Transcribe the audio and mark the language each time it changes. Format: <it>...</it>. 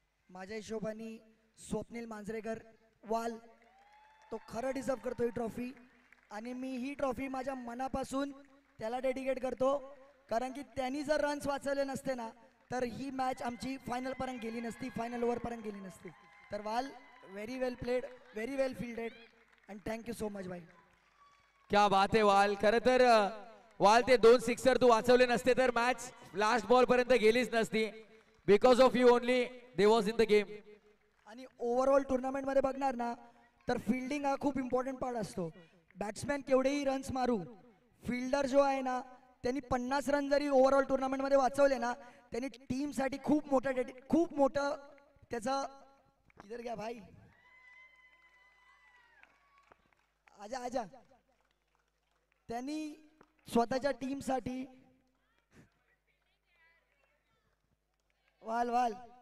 <mr>माझ्या हिशोबाने स्वप्नील मांजरेकर वाल, तो खरं डिझर्व करतो ही ट्रॉफी, आणि मी ही ट्रॉफी माझ्या मनापासून त्याला डेडिकेट करतो, कारण की त्यांनी जर रन्स वाचवले नसते ना तर ही मॅच आमची फायनल पर्यंत गेली नसती, फायनल ओव्हर पर्यंत गेली नसती।</mr> <en>तर वाल, very well played, very well fielded, and thank you so much भाई।</en> <hi>क्या बात</hi> <mr>आहे वाल। खरं तर वाल ते 2 सिक्सर तू वाचवले नसते तर मॅच लास्ट बॉल पर्यंत गेलीच नसती।</mr> <en>Because of you only they was in the game.</en> <mr>आणि ओव्हरऑल टुर्नामेंट मध्ये बघणार ना तर फिल्डिंग हा खूप इम्पॉर्टंट पार्ट असतो। बॅट्समॅन केवढेही रन्स मारू, फिल्डर जो आहे ना त्यांनी 50 रन जरी ओव्हरऑल टुर्नामेंटमध्ये वाचवले ना, त्यांनी टीमसाठी खूप मोठं त्याचं इधर घ्या भाई,</mr> <hi>आजा आजा,</hi> <mr>त्यांनी स्वतःच्या टीमसाठी वाल वाल</mr>